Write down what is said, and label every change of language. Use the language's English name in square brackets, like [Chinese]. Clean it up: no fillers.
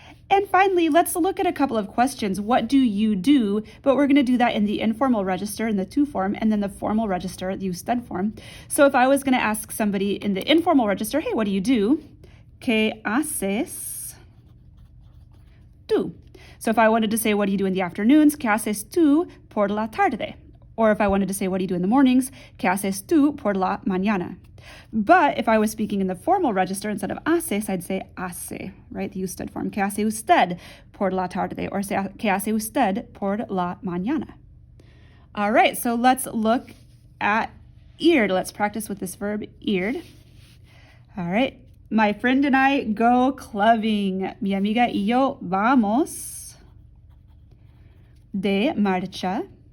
[English] And finally, let's look at a couple of questions. What do you do? But we're going to do that in the informal register, in the tú form, and then the formal register, the usted form. So if I was going to ask somebody in the informal register, hey, what do you do? [Spanish] ¿Qué haces tú? [English] So if I wanted to say, what do you do in the afternoons? [Spanish] ¿Qué haces tú por la tarde? [English] Or if I wanted to say, what do you do in the mornings? [Spanish] ¿Qué haces tú por la mañana? [English] But if I was speaking in the formal register, instead of haces, I'd say hace, right? The usted form. [Spanish] ¿Qué hace usted por la tarde? [English] Or say, [Spanish] ¿qué hace usted por la mañana? [English] All right, so let's look at ir. Let's practice with this verb, ir. All right, my friend and I go clubbing. [Spanish] Mi amiga y yo vamos de marcha.